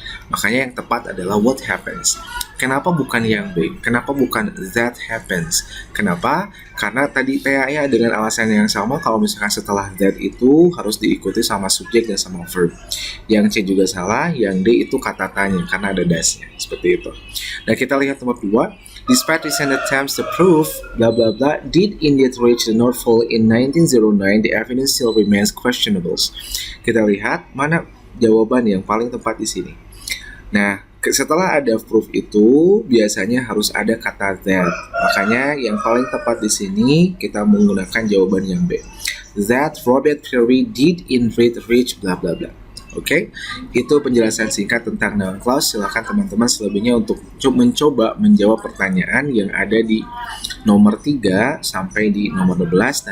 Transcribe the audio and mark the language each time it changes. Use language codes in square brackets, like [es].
[id] Makanya yang tepat adalah [en] what happens. [id] Kenapa bukan yang B? Kenapa bukan [en] that happens? [id] Kenapa? Karena tadi PAI dengan alasan yang sama, kalau misalkan setelah that itu harus diikuti sama subjek dan sama verb. Yang C juga salah, yang D itu kata tanya karena ada dasnya. Seperti itu. Nah, kita lihat nomor 2. [en] Despite recent attempts to prove blah blah blah did indeed reach the North Pole in 1909, the evidence still remains questionable. [id] Kita lihat mana jawaban yang paling tepat di sini. Nah, setelah ada proof itu biasanya harus ada kata that. Makanya yang paling tepat di sini kita menggunakan jawaban yang B. [en] That Robert Peary did indeed reach bla bla bla. [id] Oke, itu penjelasan singkat tentang noun clause. Silakan teman-teman selebihnya untuk mencoba menjawab pertanyaan yang ada di nomor 3 sampai di nomor 12.